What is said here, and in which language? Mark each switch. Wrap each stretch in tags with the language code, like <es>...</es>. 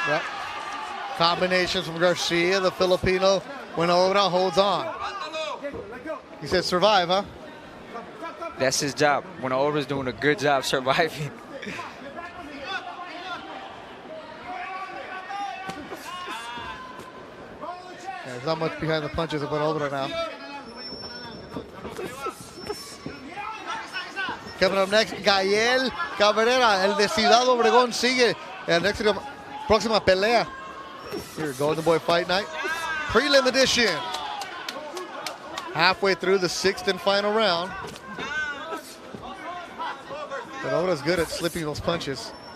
<en>Yep. Combinations from Garcia, the Filipino. Buenaobra holds on. He said survive, huh? That's his job. Buenaobra's doing a good job surviving. There's not much behind the punches of Buenaobra now. Coming up next,</en> <es>Giovanni Cabrera, el de Ciudad Obregón, sigue en la próxima pelea.</es> <en>Here, Golden Boy Fight Night. Prelim edition. Halfway through the 6th and final round. Buenaobra's good at slipping those punches.</en>